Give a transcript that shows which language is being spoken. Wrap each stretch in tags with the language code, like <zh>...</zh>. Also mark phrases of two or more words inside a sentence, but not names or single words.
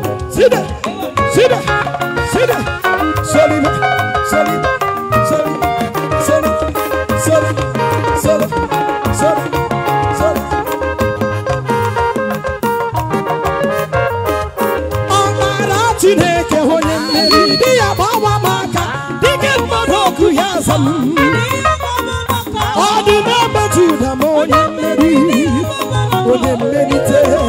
<en>Sit down. Sit down. Sit down. Solid. Solid. Solid. Solid. Solid. Solid. Solid. Solid.</en> <ig>Ọbara Chineke onye mmeri, di ya gbawa m aka. Dike mmadụ ọkụ ya aza m. Ọ dị n'ebe Juda m onye mmeri, onye mmerite.</ig>